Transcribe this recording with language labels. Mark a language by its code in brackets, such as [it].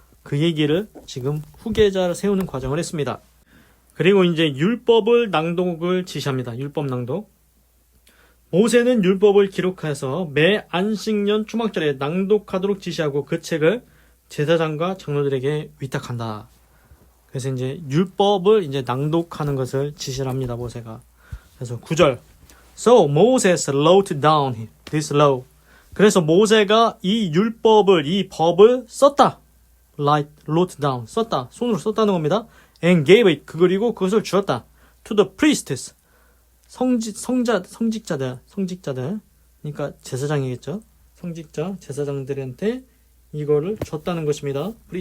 [ko] 그 얘기를 지금 후계자를 세우는 과정을 했습니다. 그리고 이제 율법을 낭독을 지시합니다. 율법 낭독. 모세는 율법을 기록해서 매 안식년 초막절에 낭독하도록 지시하고 그 책을 제사장과 장로들에게 위탁한다. 그래서 이제 율법을 이제 낭독하는 것을 지시를 합니다. 모세가. 그래서 9절. [en] So Moses wrote down this law. [ko] 그래서 모세가 이 율법을, 이 법을 썼다. [en] wrote down. [ko] 썼다. 손으로 썼다는 겁니다. [en] And gave it. [ko] 그리고 그것을 주었다. [en] To the priests. [ko] 성직자들. 그러니까 제사장이겠죠. 성직자, 제사장들한테 이거를 줬다는 것입니다.